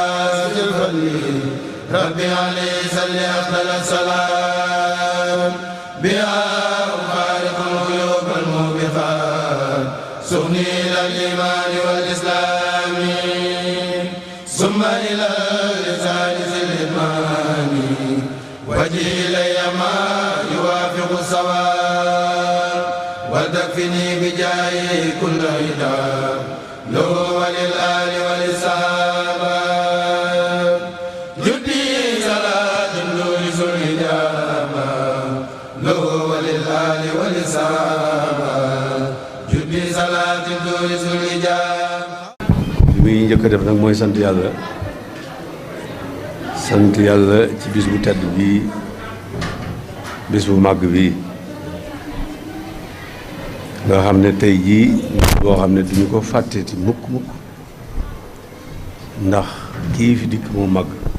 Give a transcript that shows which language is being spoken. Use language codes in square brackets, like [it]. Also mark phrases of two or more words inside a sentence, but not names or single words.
[ar] ربي عليه صل أفضل السلام بها أفارق الغيوب الموبقات سخني إلى الإيمان والإسلام ثم إلى اللسان ذي الإدمان وجه إلي ما يوافق الصواب وتكفني بجاهه كل هدى له وللآل وللصحابة جدي صلاة تورث الإجابة له وللآل وللصحابة جدي صلاة تورث الإجابة. [wo] li muy njëkk a def nag mooy sant yàlla ci bis bu tedd bii bis bu màgg bii nga xam ne tey jii boo xam ne duñu ko fàtteeti mukk ndax kii fi dikk mu màgg